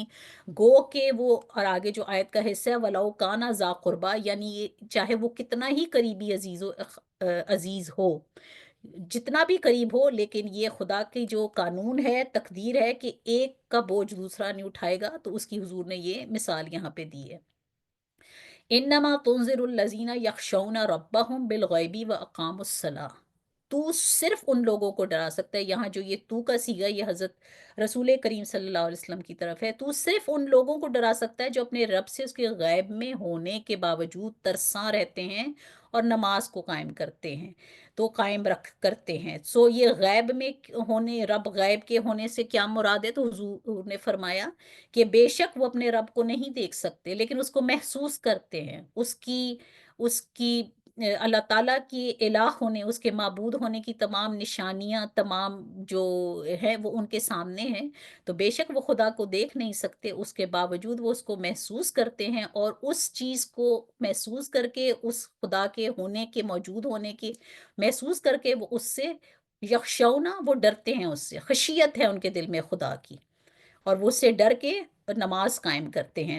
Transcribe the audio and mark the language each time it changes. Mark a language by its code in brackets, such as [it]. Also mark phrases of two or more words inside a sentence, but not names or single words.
[ur] گو کہ وہ، اور آگے جو آیت کا حصہ ہے [ar] ولو كان ذا قربى, [ur] یعنی یہ چاہے وہ کتنا ہی قریبی عزیز ہو، جتنا بھی قریب ہو، لیکن یہ خدا کی جو قانون ہے، تقدیر ہے کہ ایک کا بوجھ دوسرا نہیں اٹھائے گا. تو اس کی حضور نے یہ مثال یہاں پہ دی ہے. [ar] إنما تنذر الذين يخشون ربهم بالغيب وأقاموا الصلاة. [ur] تو صرف ان لوگوں کو ڈرا سکتا ہے، یہاں جو یہ تو کا صیغہ یہ حضرت رسول کریم [ar] صلى الله عليه وسلم [ur] کی طرف ہے. تو صرف ان لوگوں کو ڈرا سکتا ہے جو اپنے رب سے اس کے غیب میں ہونے کے باوجود ترسا رہتے ہیں اور نماز کو قائم کرتے ہیں، تو قائم رکھ کرتے ہیں. سو یہ غیب میں ہونے، رب غیب کے ہونے سے کیا مراد ہے، تو حضور نے فرمایا کہ بے شک وہ اپنے رب کو نہیں دیکھ سکتے لیکن اس کو محسوس کرتے ہیں، اس کی اس کی اللہ تعالیٰ کی الہ ہونے، اس کے معبود ہونے کی تمام نشانیاں، تمام جو ہے وہ ان کے سامنے ہیں، تو بے شک وہ خدا کو دیکھ نہیں سکتے، اس کے باوجود وہ اس کو محسوس کرتے ہیں، اور اس چیز کو محسوس کر کے، اس خدا کے ہونے کے، موجود ہونے کے محسوس کر کے، وہ اس سے یخشونا، وہ ڈرتے ہیں، اس سے خشیت ہے ان کے دل میں خدا کی، اور وہ اس سے ڈر کے نماز قائم کرتے ہیں۔